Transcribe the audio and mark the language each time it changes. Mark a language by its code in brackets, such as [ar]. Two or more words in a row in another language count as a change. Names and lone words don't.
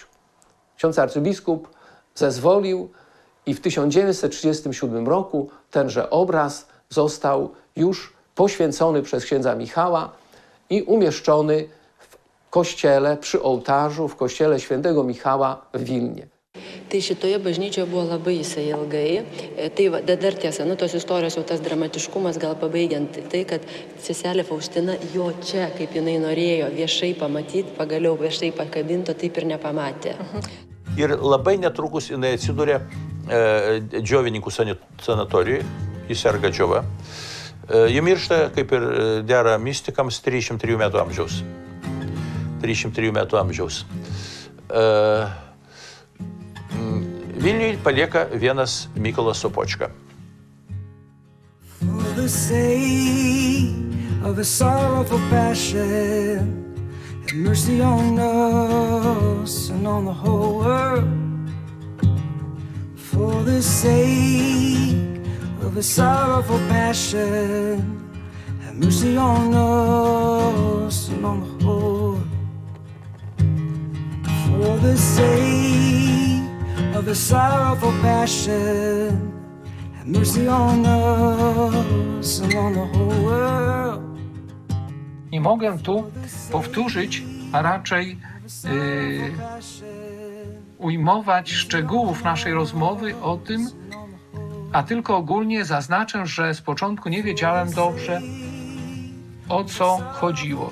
[pl] Ksiądz arcybiskup zezwolił i w 1937 roku tenże obraz został już poświęcony przez księdza Michała i umieszczony w kościele, przy ołtarzu, w kościele świętego Michała w Wilnie. [lt] Tai šitoje bažnyčioje buvo labai jisai ilgai. Tai dar tiesa, tos istorijos jau tas dramatiškumas gal pabaigiant tai, kad seselė Faustina jo čia, kaip jinai norėjo viešai pamatyti, pagaliau viešai pakabinto, taip ir nepamatė. Ir labai netrukus jinai atsidūrė džiovininkų sanatorijoje, jis serga džiova. Ji miršta, kaip ir dera mistikams, 303 metų amžiaus. 303 metų amžiaus. Vilniui palieka vienas Mykolas Sopočka. [en] For the sake of a sorrowful passion, have mercy on us and on the whole world. For the sake of a sorrowful passion, have mercy on us and on the whole world. For the sake of a sorrowful passion, have mercy on us and on the whole world. [pl] Nie mogę tu powtórzyć, a raczej ujmować szczegółów naszej rozmowy o tym, a tylko ogólnie zaznaczę, że z początku nie wiedziałem dobrze, o co chodziło.